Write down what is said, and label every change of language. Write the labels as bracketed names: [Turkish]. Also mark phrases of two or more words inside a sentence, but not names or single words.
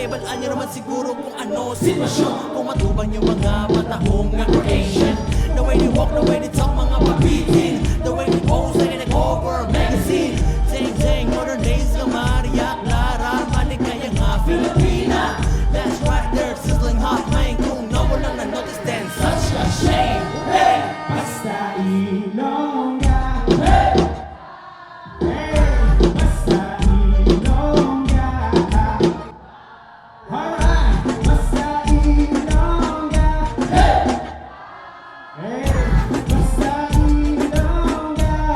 [Filipino] Alam niyo naman siguro kung ano sitwasyon, [Hiligaynon] kung matubang [Filipino] yung mga matahong na creation. [English] The way they walk, the way they talk, [Filipino] mga pabitin. [English] The way they pose, like in a cover magazine. [Filipino] Dang dang, [English] modern days [Filipino] ng Maria Clara, maligaya nga Filipina. [English] That's right there, sizzling hot man. Kung no one lang na-notice, then such a shame. Hey! [Hiligaynon] Basta Ilongga. Hey! Hey! Basta Ilongga. Alright! Basta Ilongga. Hey! Hey! Basta Ilongga.